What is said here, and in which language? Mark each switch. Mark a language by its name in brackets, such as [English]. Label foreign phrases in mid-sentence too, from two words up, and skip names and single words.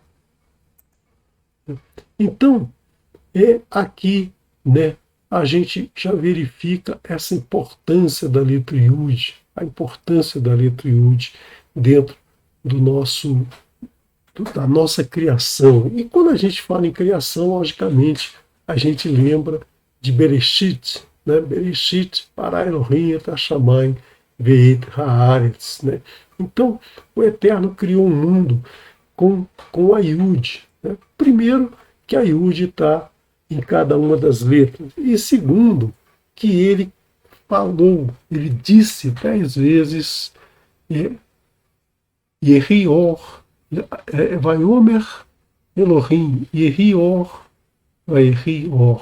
[Portuguese] Então, aqui, né, a gente já verifica essa importância da letra Yud, a importância da letra Yud dentro da nossa criação. E quando a gente fala em criação, logicamente, a gente lembra de Bereshit, né? [Hebrew] בראשית, ברא אלוהים את השמים ואת הארץ, [Portuguese] né? Então, o Eterno criou um mundo com a Yud, né? Primeiro, que a Yud está em cada uma das letras. E segundo, que ele falou, ele disse 10 vezes [Hebrew] יהי אור, ויאמר אלוהים, יהי אור, ויהי אור.